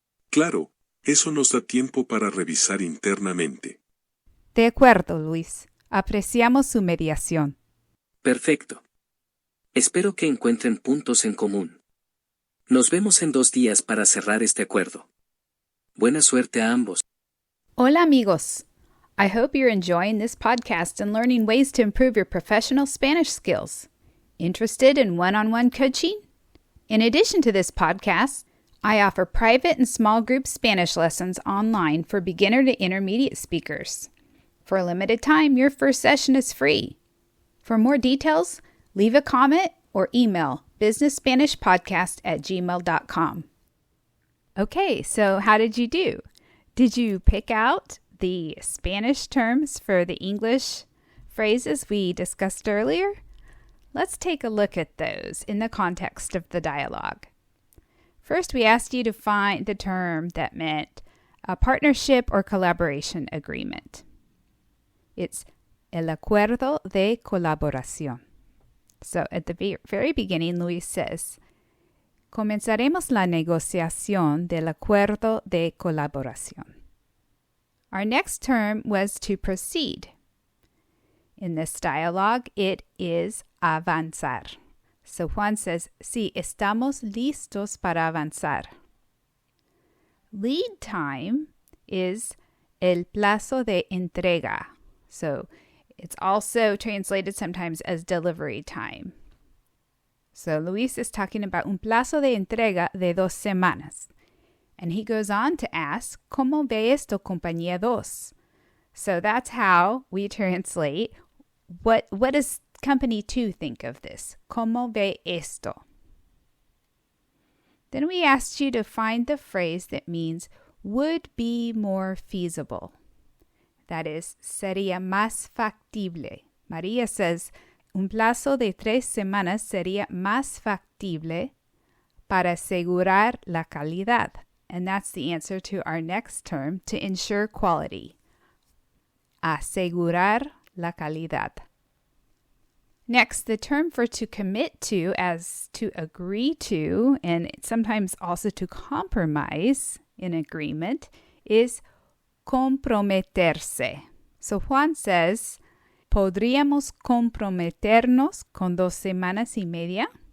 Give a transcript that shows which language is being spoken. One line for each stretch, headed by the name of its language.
Spanish: Claro, eso nos da tiempo para revisar internamente. De acuerdo, Luis. Apreciamos su mediación. Perfecto. Espero que encuentren puntos en común. Nos vemos en 2 días para cerrar este acuerdo. Buena suerte a ambos. Hola amigos.
English: I hope you're enjoying this podcast and learning ways to improve your professional Spanish skills. Interested in one-on-one coaching? In addition to this podcast, I offer private and small group Spanish lessons online for beginner to intermediate speakers. For a limited time, your first session is free. For more details, Leave a comment or email BusinessSpanishPodcast@gmail.com. Okay, so how did you do? Did you pick out the Spanish terms for the English phrases we discussed earlier? Let's take a look at those in the context of the dialogue. First, we asked you to find the term that meant a partnership or collaboration agreement. It's
Spanish: el acuerdo de colaboración.
English: So at the very beginning, Luis says,
Spanish: comenzaremos la negociación del acuerdo de colaboración.
English: Our next term was to proceed. In this dialogue, it is avanzar. So Juan says,
Spanish: sí, estamos listos para avanzar.
English: Lead time is
Spanish: el plazo de entrega.
English: So it's also translated sometimes as delivery time. So Luis is talking about
Spanish: un plazo de entrega de 2 semanas.
English: And he goes on to ask,
Spanish: ¿Cómo ve esto, compañía 2?
English: So that's how we translate, what does company 2 think of this?
Spanish: ¿Cómo ve esto?
English: Then we asked you to find the phrase that means would be more feasible. That is,
Spanish: sería más factible.
English: María says,
Spanish: un plazo de 3 semanas sería más factible para asegurar la calidad.
English: And that's the answer to our next term, to ensure quality.
Spanish: Asegurar la calidad.
English: Next, the term for to commit to as to agree to, and sometimes also to compromise in agreement, is comprometerse. So Juan says,
Spanish: ¿podríamos comprometernos con 2 semanas y media?